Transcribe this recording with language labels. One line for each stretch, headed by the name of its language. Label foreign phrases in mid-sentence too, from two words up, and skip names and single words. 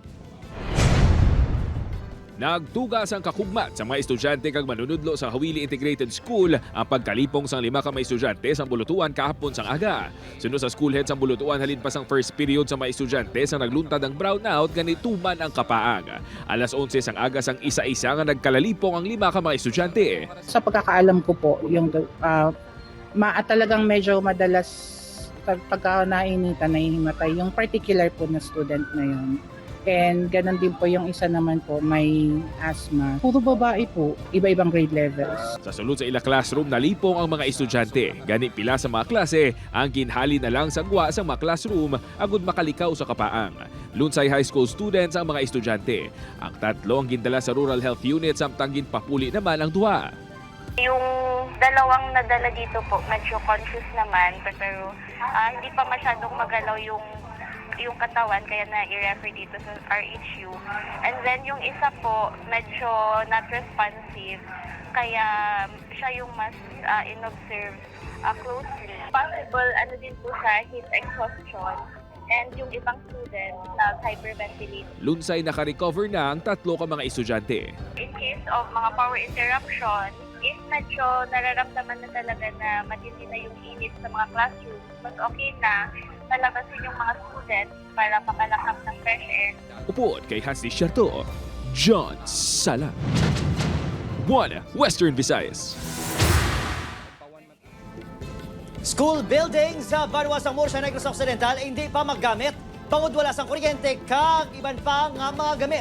Hiligaynon: Nagtugas ang kakugmat sa mga estudyante kag manunudlo sa Hawili Integrated School ang pagkalipong sang 5 ka mga estudyante sang bulutuan kahapon sang aga. Sunod sa school head sang bulutuan halin pa sang first period sa mga estudyante sang nagluntad ang brownout ganituman ang kapaang. Alas 11 sang aga sang isa-isa nga nagkalalipong ang 5 ka mga estudyante.
Filipino: Sa pagkakaalam ko po, yung talagang medyo madalas pagka nainitan, nahihimatay yung particular po na student na yun. And ganun din po yung isa naman po, may asthma. Puro babae po, iba-ibang grade levels.
Hiligaynon: Sa sulod sa ila classroom, nalipong ang mga estudyante. Gani pila sa mga klase, ang ginhali na lang sa gwa sa mga classroom agud makalikaw sa kapaang. Lunsay High School students ang mga estudyante. Ang 3 ang gindala sa Rural Health Unit samtang ginpapuli naman ang 2.
Filipino: Yung 2 nadala dito po, medyo conscious naman, pero hindi pa masyadong magalaw yung katawan, kaya na-i-refer dito sa RHU. And then yung isa po, medyo
English: not responsive,
Filipino: kaya siya yung mas in-observe closely. Possible, din po sa
English: heat exhaustion.
Filipino: And yung ibang student nag-hyperventilate.
Hiligaynon: Lunsay naka-recover na ang 3 ka mga estudyante.
Filipino: In case of mga
English: power interruption,
Filipino: if medyo nararamdaman na talaga na matindi na yung init sa mga classroom, mas okay na palabasin yung mga students para makalakap ng
English: fresh air.
Hiligaynon: Upod kay Hansi Siato, John Sala. 1 Western Visayas.
Filipino: School buildings sa Banuasang Murcia Negros Occidental ay hindi pa maggamit.
Hiligaynon: Bangod wala sang kuryente kag iban pa nga mga gamit.